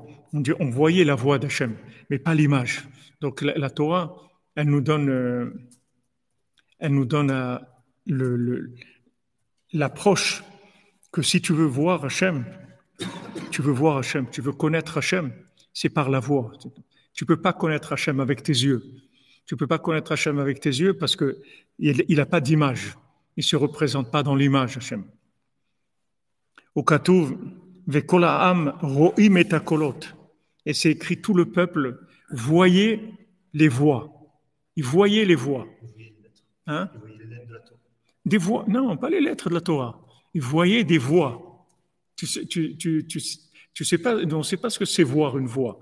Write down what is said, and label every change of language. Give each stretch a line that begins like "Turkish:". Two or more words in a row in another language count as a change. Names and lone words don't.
French: On voyait la voix d'Hachem, mais pas l'image. Donc la Torah, elle nous donne l'approche que si tu veux voir Hachem, tu veux connaître Hachem, c'est par la voix. Tu peux pas connaître Hachem avec tes yeux. Tu peux pas connaître Hachem avec tes yeux parce que il a pas d'image. Il se représente pas dans l'image Hachem.
Hebrew: Au כתוב, וכל העם רואים את הקולות.
French: Et c'est écrit, tout le peuple voyait les voix. Il voyait les voix. Hein? Il voyait les lettres de la Torah. Des voix? Non, pas les lettres de la Torah. Il voyait des voix. Tu sais pas, on ne sait pas ce que c'est voir une voix.